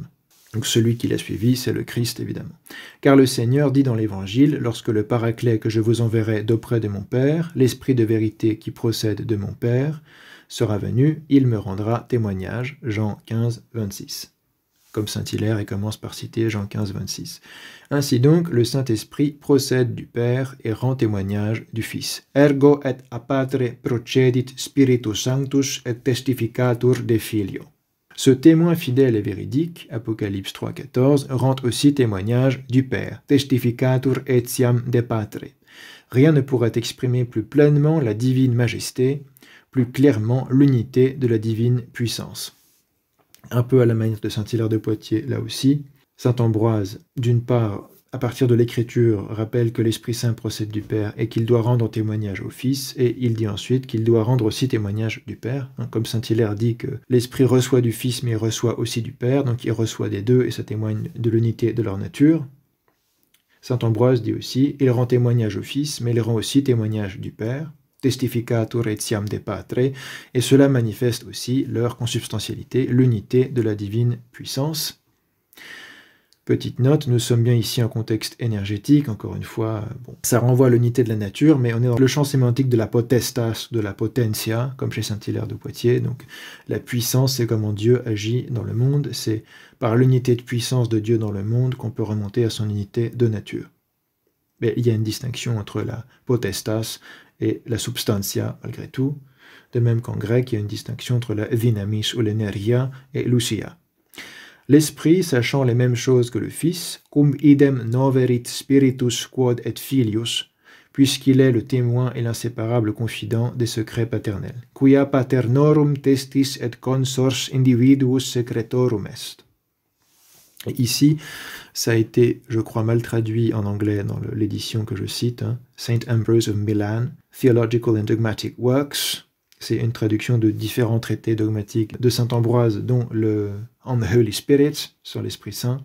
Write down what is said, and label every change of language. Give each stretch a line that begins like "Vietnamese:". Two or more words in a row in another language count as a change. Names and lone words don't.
French: Donc celui qui l'a suivi, c'est le Christ, évidemment. Car le Seigneur dit dans l'Évangile, lorsque le Paraclet que je vous enverrai d'auprès de mon Père, l'Esprit de vérité qui procède de mon Père, sera venu, il me rendra témoignage. Jean 15, 26. comme Saint-Hilaire et commence par citer Jean 15, 26. Ainsi donc, le Saint-Esprit procède du Père et rend témoignage du Fils.
Latin: Ergo et a Patre procedit Spiritus Sanctus et testificatur de Filio.
French: Ce témoin fidèle et véridique, Apocalypse 3, 14, rend aussi témoignage du Père,
Latin: testificatur etiam de Patre.
French: Rien ne pourrait exprimer plus pleinement la divine majesté, plus clairement l'unité de la divine puissance. Un peu à la manière de Saint-Hilaire de Poitiers, là aussi, saint Ambroise, d'une part, à partir de l'Écriture, rappelle que l'Esprit Saint procède du Père et qu'il doit rendre témoignage au Fils, et il dit ensuite qu'il doit rendre aussi témoignage du Père. Comme Saint-Hilaire dit que l'Esprit reçoit du Fils, mais il reçoit aussi du Père, donc il reçoit des deux, et ça témoigne de l'unité de leur nature. Saint Ambroise dit aussi, il rend témoignage au Fils, mais il rend aussi témoignage du Père,
Latin: testificatur etiam de Patre,
French: et cela manifeste aussi leur consubstantialité, l'unité de la divine puissance. Petite note, nous sommes bien ici en contexte énergétique, encore une fois, ça renvoie à l'unité de la nature, mais on est dans le champ sémantique de la potestas, de la potentia, comme chez Saint-Hilaire de Poitiers. Donc la puissance, c'est comment Dieu agit dans le monde, c'est par l'unité de puissance de Dieu dans le monde qu'on peut remonter à son unité de nature. Mais il y a une distinction entre la potestas et la substantia, malgré tout, de même qu'en grec, il y a une distinction entre la dynamis ou l'energia et l'ousia. L'Esprit, sachant les mêmes choses que le Fils,
Latin: cum idem noverit spiritus quod et filius,
French: puisqu'il est le témoin et l'inséparable confident des secrets paternels.
Latin: Quia paternorum testis et consors individuus secretorum est.
French: Et ici, ça a été, je crois, mal traduit en anglais dans l'édition que je cite, Saint Ambrose of Milan, Theological and Dogmatic Works. C'est une traduction de différents traités dogmatiques de saint Ambroise, dont le On the Holy Spirit, sur l'Esprit Saint.